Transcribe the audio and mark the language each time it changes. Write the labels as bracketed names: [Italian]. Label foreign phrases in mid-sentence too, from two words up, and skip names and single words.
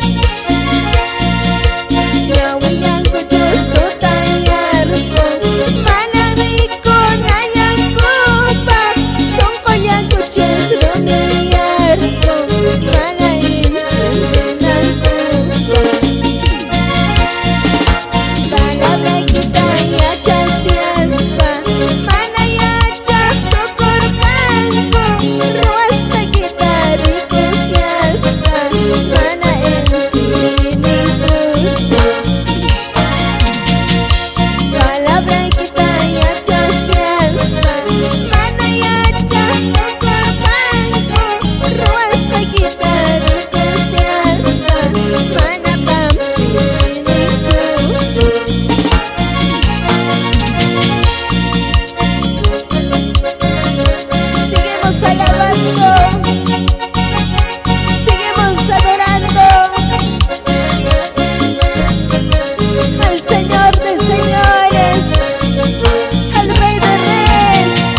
[Quechua] Ñawillank'u ch'ustutayarqu, mana rico nallank'upaq, sunqullank'u ch'usrumiyarqu, mana entendinank'upaq. [Spanish] Palabra que [Quechua] yachasiaspa, mana yachaq tukurqanku, ruwasqa kitarikusiaspa, mana entendinank'upaq. [Spanish] Palabra que [Quechua] yachasiaspa, mana yachaq tukurqanku, ruwasqa kitarikusiaspa, mana qampi ininkuchu. [Spanish] Seguimos alabando, seguimos adorando al Señor de señores, al Rey de reyes.